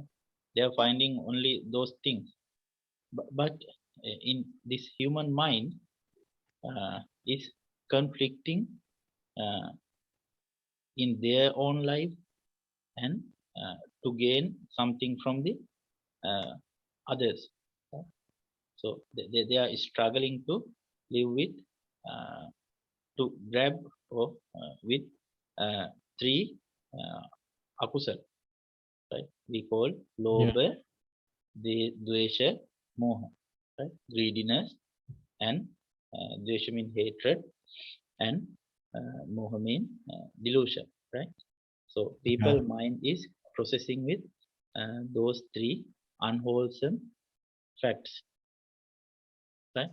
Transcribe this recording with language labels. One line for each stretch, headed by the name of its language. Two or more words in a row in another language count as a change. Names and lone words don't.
English: They are finding only those things, but in this human mind is conflicting uh, in their own life and to gain something from the uh, others. So they are struggling to live with, uh, to grab or with uh, three akusal, right? We call Yeah.
Pali: lobha, dvesha, moha,
English: right? Greediness and dvesha mean hatred and moha mean delusion, right? So Yeah. people mind is processing with those three unwholesome facts, right?